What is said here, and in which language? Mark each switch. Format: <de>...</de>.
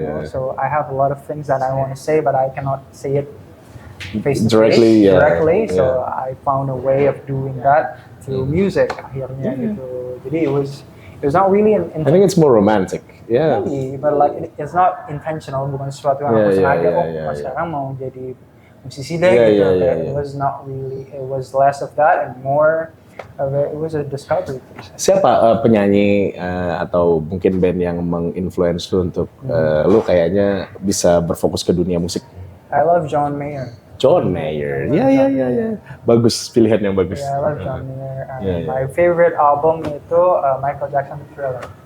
<en>So I have a lot of things that I want to say, but I cannot say it face to face directly. So I found a way of doing that through music.</en> <id>Akhirnya gitu. Jadi</id> <en>it was not really I think it's more romantic. Yeah. Maybe, but like it's not intentional.</en> <id>Bukan sesuatu yang aku sengaja. Sekarang mau jadi musisi deh gitu.</id> <en>It was not really. It was less of that and more of it was a discovery process.</en> <id>Siapa penyanyi atau mungkin band yang menginfluence lu untuk lu kayaknya bisa berfokus ke dunia musik?</id> <en>I love John Mayer.</en> <id>John Mayer, ya. Bagus, pilihan yang bagus.</id> <en>Yeah, I love John Mayer. My favorite album</en> <id>itu</id> <en>Michael Jackson Thriller.</en>